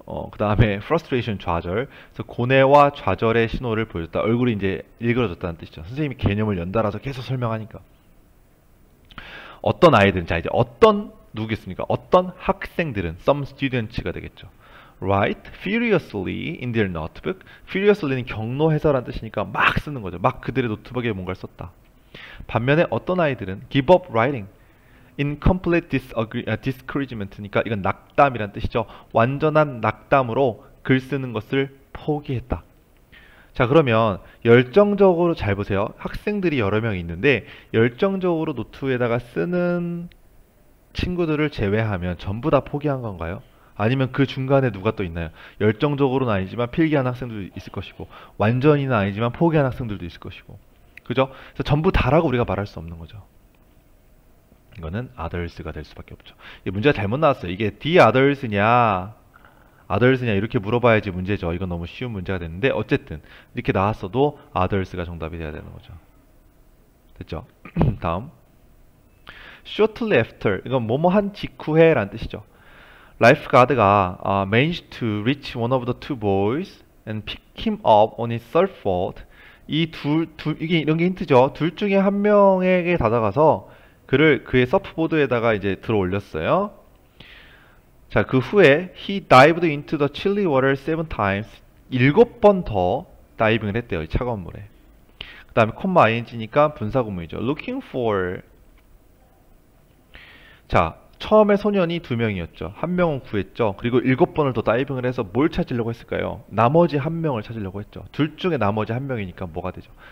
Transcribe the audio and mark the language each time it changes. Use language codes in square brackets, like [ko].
[ko] 그 다음에 frustration 좌절. 그래서 고뇌와 좌절의 신호를 보여줬다. 얼굴이 이제 일그러졌다는 뜻이죠. 선생님이 개념을 연달아서 계속 설명하니까. 어떤 아이들은, 자 이제 누구겠습니까? 어떤 학생들은 [en] some students [ko] 가 되겠죠. [en] Write furiously in their notebook. [ko] furiously는 경로해서라는 뜻이니까 막 쓰는 거죠. 막 그들의 노트북에 뭔가를 썼다. 반면에 어떤 아이들은 [en] give up writing in complete discouragement [ko] 니까 이건 낙담이란 뜻이죠. 완전한 낙담으로 글 쓰는 것을 포기했다. 자, 그러면 열정적으로 잘 보세요. 학생들이 여러 명 있는데 열정적으로 노트에다가 쓰는 친구들을 제외하면 전부 다 포기한 건가요? 아니면 그 중간에 누가 또 있나요? 열정적으로는 아니지만 필기한 학생들도 있을 것이고 완전히는 아니지만 포기한 학생들도 있을 것이고, 그죠? 그래서 전부 다라고 우리가 말할 수 없는 거죠. 이거는 others가 될 수밖에 없죠. 이 문제가 잘못 나왔어요. 이게 the others냐 이렇게 물어봐야지 문제죠. 이건 너무 쉬운 문제가 됐는데 어쨌든 이렇게 나왔어도 others가 정답이 돼야 되는 거죠. 됐죠? 다음 shortly after, 이건 뭐뭐한 직후에 라는 뜻이죠. 라이프가드가 [en] managed to reach one of the two boys and pick him up on his surfboard. [ko] 이게 이런 게 힌트죠. 둘 중에 한 명에게 다가가서 그의 서프보드에다가 이제 들어 올렸어요. 자, 그 후에 [en] he dived into the chilly water 7 times. [ko] 7번 더 다이빙을 했대요. 이 차가운 물에. 그 다음에 콤마 ing니까 분사구문이죠. [en] looking for. [ko] 자, 처음에 소년이 2명이었죠. 한 명은 구했죠. 그리고 7번을 더 다이빙을 해서 뭘 찾으려고 했을까요? 나머지 한 명을 찾으려고 했죠. 둘 중에 나머지 한 명이니까 뭐가 되죠?